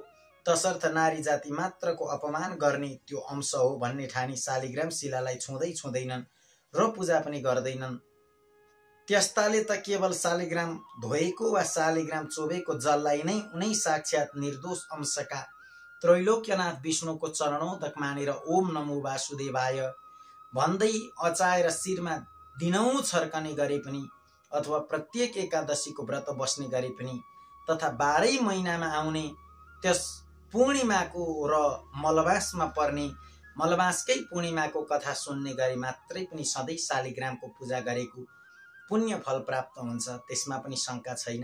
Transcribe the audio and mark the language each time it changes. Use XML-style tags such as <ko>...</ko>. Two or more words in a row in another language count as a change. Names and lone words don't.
<ne>तसर्थ नारी जाति मात्रको अपमान गर्ने त्यो अंश हो भन्ने ठानी शालिग्राम शिलालाई छुँदैनन् र पूजा पनि गर्दैनन्। त्यस्ताले त केवल शालिग्राम धोएको वा शालिग्राम चोबेको जललाई नै उनै साक्षात निर्दोष अंशका त्रैलोक्यनाथ विष्णुको चरणोदक मानेर</ne> <sa>ओम नमो वासुदेवाय</sa> <ne>भन्दै अचाएर शिरमा दिनौं छर्कने गरे पनि अथवा प्रत्येक एकादशीको व्रत बस्ने गरे पनि तथा 12 महिनामा आउने त्यस पूर्णिमाको र मलबासमा पर्ने मलबासकै पूर्णिमाको कथा सुन्ने गरी मात्रै पनि सधैँ शालिग्रामको पूजा गरेको पुण्य फल प्राप्त हुन्छ, त्यसमा पनि शङ्का छैन।</ne>